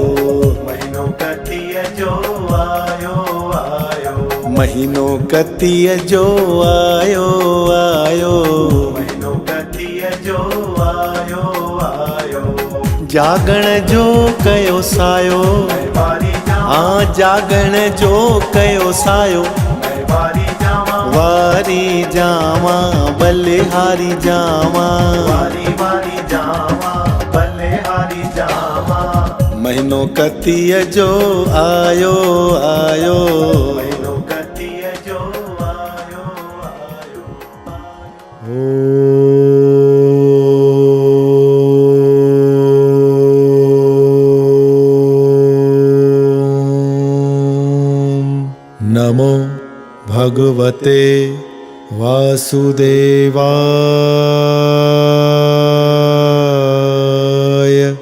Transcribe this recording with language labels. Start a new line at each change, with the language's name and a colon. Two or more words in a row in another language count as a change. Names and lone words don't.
Sindhi: महीनो कतीअ जो आयो आयो, महीनो कतीअ जो आयो आयो, महीनो कतीअ जो आयो आयो। जागण जो कयो सायो, वारी जावां, हाँ जागण जो कयो सायो, वारी जावां, वारी जावां बलिहारी जावां, वारी वारी जावां, बलिहारी जावां। महीनो कतीअ जो आयो आयो, महीनो कतीअ जो आयो आयो।
Sanskrit: नमो भगवते वासुदेवाय।